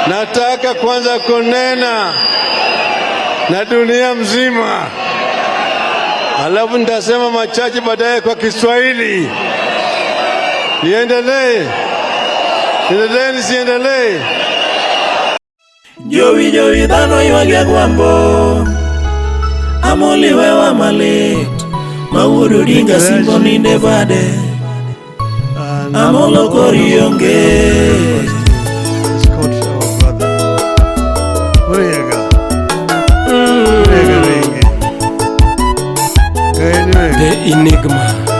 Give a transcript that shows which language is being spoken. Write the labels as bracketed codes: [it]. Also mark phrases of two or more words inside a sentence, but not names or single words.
[sw] Nataka kwanza kunena na dunia mzima, alafu nitasema machache baadaye kwa Kiswahili. Niendelee? Niendelee nisiendelee? [luo] Jowi dhano ywage gwambo, Amolli wewa malit, Mawuodo Odinga simbo ninde bade, Amollo kori onge. The Enigma.